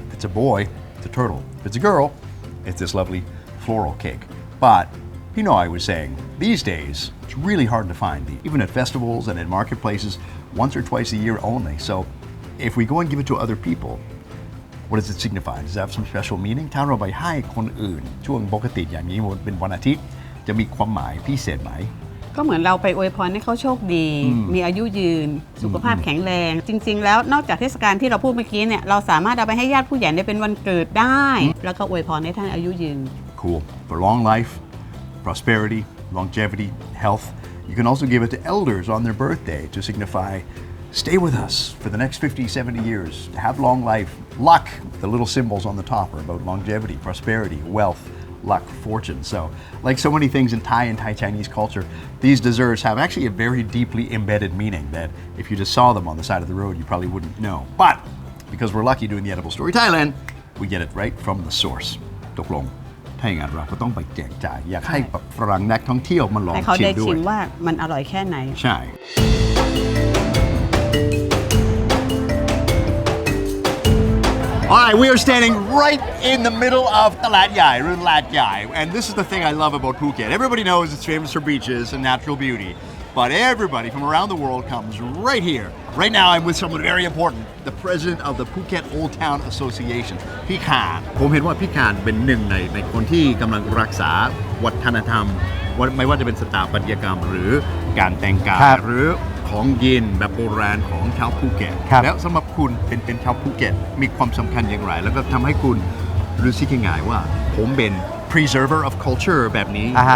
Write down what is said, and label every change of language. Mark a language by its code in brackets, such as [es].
[en] If it's a boy, it's a turtle. If it's a girl, it's this lovely floral cake. But, I was saying, these days, it's really hard to find these, even at festivals and at marketplaces, once or twice a year only. So, if we go and give it to other people, what does it signify? Does it have some special meaning? [th] ถ้าเราไปให้คนอื่นช่วงปกติอย่างนี้เป็นวันอาทิตย์จะมีความหมายพิเศษไหม ก็เหมือนเราไปอวยพรให้เขาโชคดี มีอายุยืน สุขภาพแข็งแรง จริงๆ แล้วนอกจากเทศกาลที่เราพูดเมื่อกี้เนี่ย เราสามารถเอาไปให้ญาติผู้ใหญ่ได้เป็นวันเกิดได้ แล้วก็อวยพรให้ท่านอายุยืน [en] Cool. For long life, prosperity, longevity, health. You can also give it to elders on their birthday to signify stay with us for the next 50, 70 years. Have long life. Luck, the little symbols on the top are about longevity, prosperity, wealth, luck, fortune. So, like so many things in Thai and Thai Chinese culture, these desserts have actually a very deeply embedded meaning that if you just saw them on the side of the road, you probably wouldn't know. But because we're lucky doing the Edible Story Thailand, we get it right from the source. [th] ตกลงถ้าอย่างนั้นเราก็ต้องไปแจกจ่ายอยากให้ฝรั่งนักท่องเที่ยวมาลองชิมด้วยให้เขาได้ชิมว่ามันอร่อยแค่ไหนใช่ [en] All right, we are standing right in the middle of Talat Yai, Lat Yai, and this is the thing I love about Phuket. Everybody knows it's famous for beaches and natural beauty, but everybody from around the world comes right here. Right now, I'm with someone very important, the president of the Phuket Old Town Association, [th] พี่คานผมเห็นว่าพี่คานเป็นหนึ่งในคนที่กำลังรักษาวัฒนธรรมไม่ว่าจะเป็นสถาปัตยกรรมหรือการแต่งกายหรือของเย็นแบบโบราณของชาวภูเก็ตแล้วสำหรับคุณเป็นชาวภูเก็ตมีความสำคัญอย่างไรแล้วก็ทำให้คุณรู้สึกยังไงว่าผมเป็น [en] preserver of culture [th] แบบนี้